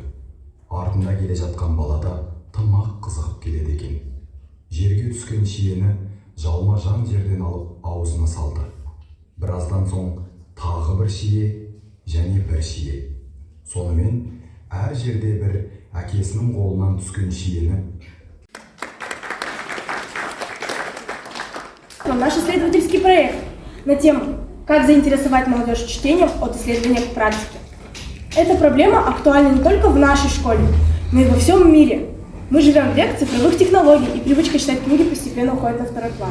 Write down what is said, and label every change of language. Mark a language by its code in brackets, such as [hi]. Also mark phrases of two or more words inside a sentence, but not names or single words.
[kk] Артында келе жатқан балада тымақ қызығып келеді екен. Жерге түскен шиені жалма-жан жерден алып аузына салды. Біраздан соң тағы бір шие және бір шие. Сонымен әр жерде бір әкесінің қолынан түскен шиені. [ru] Наш исследовательский проект на тему «Как заинтересовать молодежь чтением от исследования к практике». Эта проблема актуальна не только в нашей школе, но и во всем мире. Мы живем в век цифровых технологий, и привычка читать книги постепенно уходит на второй план.